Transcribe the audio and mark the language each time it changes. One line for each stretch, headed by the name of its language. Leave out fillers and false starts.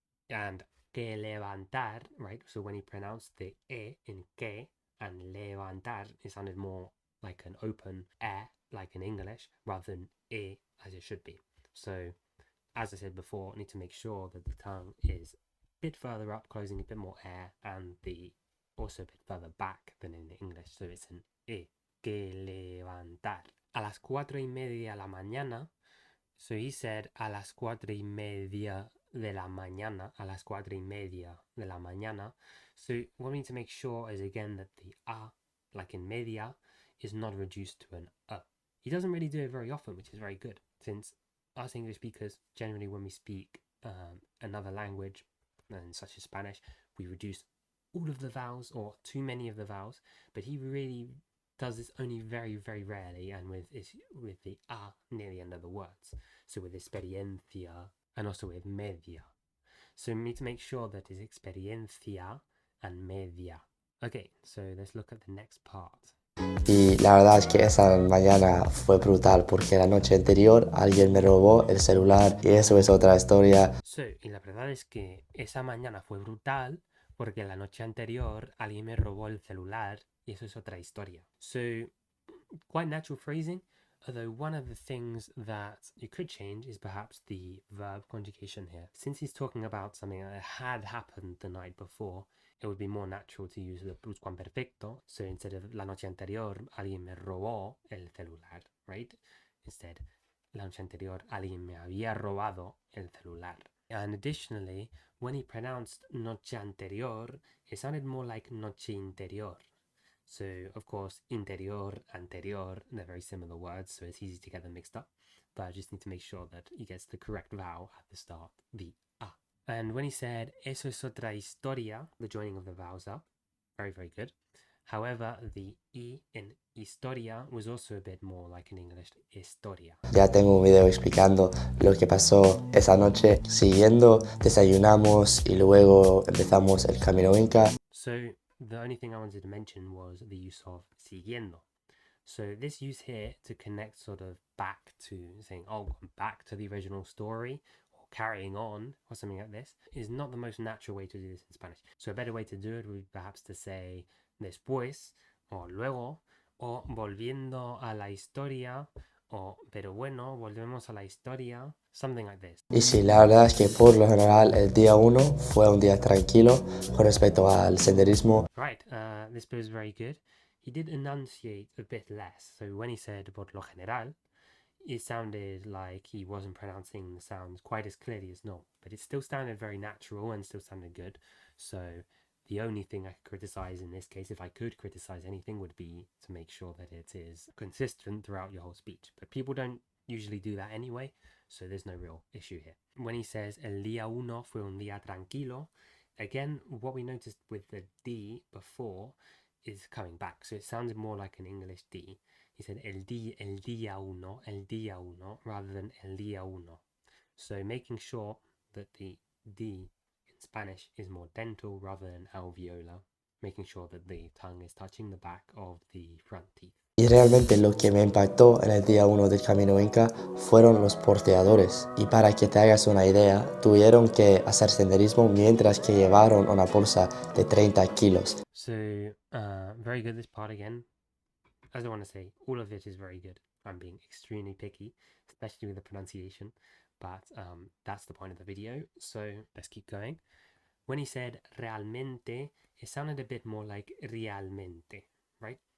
English: And
Spanish: que levantar,
English: right? So when he pronounced the E in que and levantar, it sounded more like an open like in English, rather than E as it should be. So as I said before, I need to make sure that the tongue is a bit further up, closing a bit more air, and the also a bit further back than in English, so it's an E.
Spanish: Que levantar. A las 4:30 de la mañana.
English: So he said
Spanish: a las 4:30 de la mañana. A las 4:30 de la mañana.
English: So what we need to make sure is again that the a, like in media, is not reduced to an a. He doesn't really do it very often, which is very good, since us English speakers, generally when we speak another language, and such as Spanish, we reduce all of the vowels or too many of the vowels, but he really does this only very, very rarely and with the a near the end of the words. So with experiencia and also with media. So we need to make sure that it's experiencia and media. Okay, so let's look at the next part.
Spanish: Y la verdad es que esa mañana fue brutal porque la noche anterior alguien me robó el celular y eso es otra historia. So, y la verdad es que esa mañana fue brutal porque la noche anterior alguien me robó el celular y eso es otra historia.
English: So, quite natural phrasing, although one of the things that you could change is perhaps the verb conjugation here. Since he's talking about something that had happened the night before, it would be more natural to use the pluscuamperfecto. So instead of
Spanish: la noche anterior, alguien me robó el celular, right?
English: Instead,
Spanish: la noche anterior, alguien me había robado el celular.
English: And additionally, when he pronounced
Spanish: noche anterior,
English: it sounded more like
Spanish: noche interior.
English: So, of course, interior, anterior, they're very similar words, so it's easy to get them mixed up. But I just need to make sure that he gets the correct vowel at the start, the a. And when he said,
Spanish: eso es otra historia,
English: the joining of the vowels up, very, very good. However, the I in historia was also a bit more like in English, historia.
Spanish: Ya tengo un video explicando lo que pasó esa noche. Siguiendo, desayunamos y luego empezamos el camino Inca. So the only thing I wanted to mention was the use of siguiendo.
English: So this use here to connect sort of back to saying, oh, back to the original story or carrying on or something like this is not the most natural way to do this in Spanish. So a better way to do it would be perhaps to say después or luego o
Spanish: volviendo a la historia
English: o
Spanish: pero bueno, volvemos a la historia,
English: something like this.
Spanish: Y sí, la verdad es que por lo general el día 1 fue un día tranquilo con respecto al senderismo.
English: Right, this bit was very good. He did enunciate a bit less. So when he said
Spanish: por lo general,
English: it sounded like he wasn't pronouncing the sounds quite as clearly as normal, but it still sounded very natural and still sounded good. So the only thing I could criticize in this case, if I could criticize anything, would be to make sure that it is consistent throughout your whole speech. But people don't usually do that anyway, so there's no real issue here. When he says
Spanish: el día uno fue un día tranquilo,
English: again, what we noticed with the D before is coming back. So it sounds more like an English D. He said
Spanish: el día uno,
English: rather than el día uno. So making sure that the D in Spanish is more dental rather than alveolar, making sure that the tongue is touching the back of the front teeth.
Spanish: Y realmente lo que me impactó en el día 1 del Camino Inca fueron los porteadores. Y para que te hagas una idea, tuvieron que hacer senderismo mientras que llevaron una bolsa de 30 kilos.
English: So, very good this part again. As I want to say, all of it is very good. I'm being extremely picky, especially with the pronunciation, but that's the point of the video. So let's keep going. When he said realmente, it sounded a bit more like realmente, right?